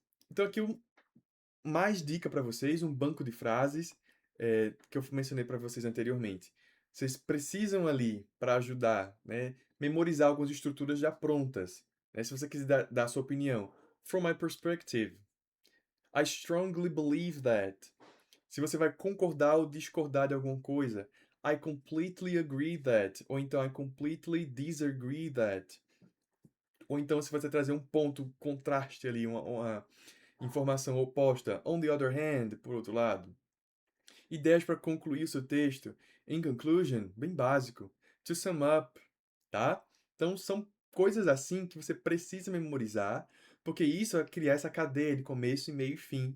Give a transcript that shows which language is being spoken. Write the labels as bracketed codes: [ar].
[pt] Então aqui mais dica para vocês, um banco de frases que eu mencionei para vocês anteriormente. Vocês precisam ali, para ajudar, né, memorizar algumas estruturas já prontas. Né? Se você quiser dar a sua opinião. [en] From my perspective, I strongly believe that. [pt] Se você vai concordar ou discordar de alguma coisa, [en] I completely agree that. [pt] Ou então [en] I completely disagree that. [pt] Ou então se você trazer um ponto contraste ali, uma informação oposta. [en] On the other hand, [pt] por outro lado. Ideias para concluir o seu texto. [en] In conclusion, [pt] bem básico. [en] To sum up, tá? [pt] Então são coisas assim que você precisa memorizar, porque isso vai criar essa cadeia de começo, meio e fim.